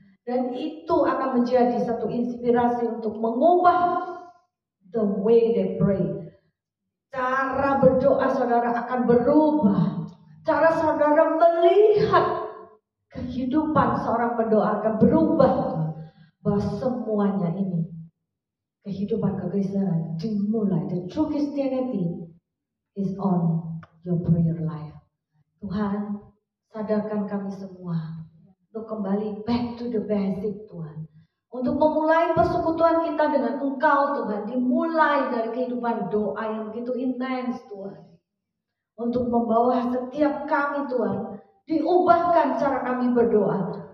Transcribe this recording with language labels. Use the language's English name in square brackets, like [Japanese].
[Indonesian] Dan itu akan menjadi satu inspirasi untuk mengubah [English] the way they pray. [Indonesian] Cara berdoa saudara akan berubah. Cara saudara melihat kehidupan seorang pendoa akan berubah. Bahwa semuanya ini, kehidupan kekristenan dimulai. [English] The true Christianity is on your prayer life. [Indonesian] Tuhan, sadarkan kami semua untuk kembali [English] back to the basic [Indonesian] Tuhan. Untuk memulai persekutuan kita dengan Engkau Tuhan, dimulai dari kehidupan doa yang begitu intens Tuhan. Untuk membawa setiap kami Tuhan, diubahkan cara kami berdoa.